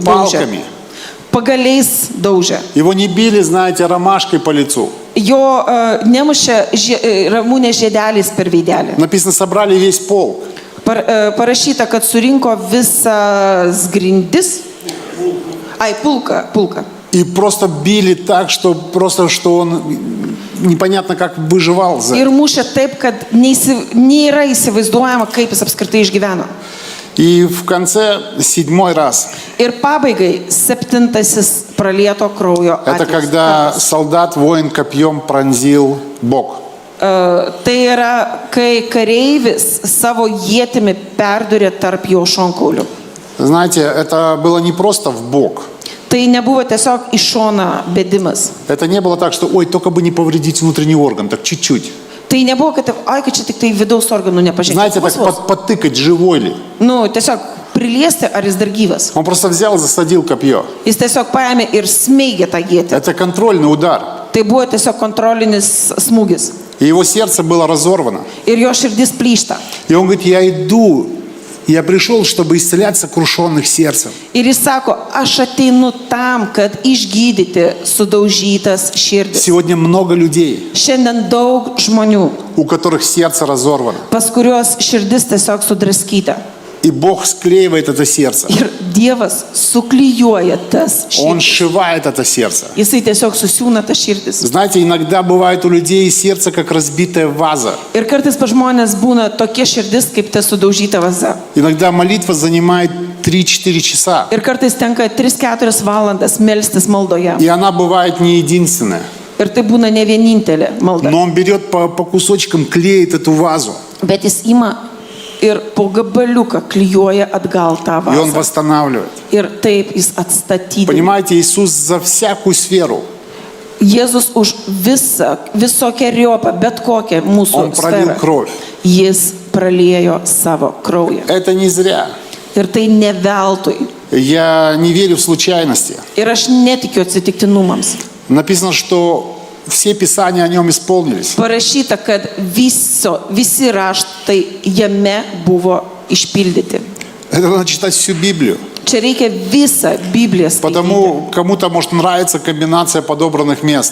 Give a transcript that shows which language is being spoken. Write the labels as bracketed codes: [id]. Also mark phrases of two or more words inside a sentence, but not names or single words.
[ru] палками. [lt] Pagaliais daužė. [ru] Его не били, знаете, ромашкой по лицу. [lt] Jo nemušė ramūnės žiedeliais per veidelį. [ru] Написано, собрали весь пол. [lt] Parašyta, kad surinko visas grindis. Pulką. [ru] И просто били так, что он непонятно как выживал. [lt] Ir mušė taip, kad nėra įsivaizduojama, kaip jis apskritai išgyveno. [ru] И в конце 7 раз. [lt] Ir pabaigai 7 pralieto kraujo [ru] Это когда солдат, воин копьем пронзил бок. [lt] Tai yra, kai kareivis savo ietimi perdurė tarp jo šonkaulių. [ru] Знаете, это было не просто в бок. [lt] Tai nebuvo tiesiog į šoną bėdimas. [ru] Это не было так, что, ой, только бы не повредить внутренний орган, так чуть-чуть. [lt] Tai nebuvo, kad čia tik tai vidaus organų nepažeidė. [ru] Знаете, так подтыкать, живой ли. [lt] Tiesiog priliesti, ar jis dar gyvas. [ru] Он просто взял и засадил копье. [lt] Jis tiesiog paėmė ir smeigė tą ietį. [ru] Это контрольный удар. [lt] Tai buvo tiesiog kontrolinis smūgis. [ru] И его сердце было разорвано. [lt] Ir jo širdis plyšta. [ru] И он говорит, я пришел, чтобы исцелять сокрушенных сердцем. [lt] Ir jis sako, aš ateinu tam, kad išgydyti sudaužytas širdis. [ru] Сегодня много людей, [lt] Šiandien daug žmonių, [ru] у которых сердце разорвано. [lt] pas kuriuos širdis tiesiog sudraskyta. [ru] И Бог склеивает это сердце. [lt] Ir Dievas suklijuoja tas [ru] Он [lt] širdis. [ru] сшивает это сердце. [lt] Jisai tiesiog susiūna tas širdis. [ru] Знаете, иногда бывает у людей сердце, как разбитая ваза. [lt] Ir kartais pa žmonės būna tokia širdis, kaip ta sudaužyta vaza. [ru] Иногда молитва занимает 3-4 часа. [lt] Ir kartais tenka 3-4 valandas melstis maldoje. [ru] И она bывает не единственная. [lt] Ir tai būna ne vienintelė malda. [ru] Но он берет по кусочкам, клеит эту вазу. [lt] Bet jis ima ir po gabaliuką klijuoja atgal tą [ru] И он [lt] vazą. [ru] восстанавливает. [lt] Ir taip jis atstatydina. [ru] Понимаете, Иисус за всякую сферу. [lt] Jėzus už visokeriopą, bet kokią mūsų [ru] Он пролил [lt] sferą. [ru] кровь. [lt] Jis praliejo savo kraują. [ru] Это не зря. [lt] Ir tai ne veltui. [ru] Я не верю в случайности. [lt] Ir aš netikiu atsitiktinumams. [ru] Написано, что все писания о нем исполнились. [lt] Parašyta, kad visi raštai jame buvo išpildyti. [ru] Это надо читать всю Библию. [lt] Čia reikia visą Bibliją skaityti. [ru] Потому кому-то может нравиться комбинация подобранных мест.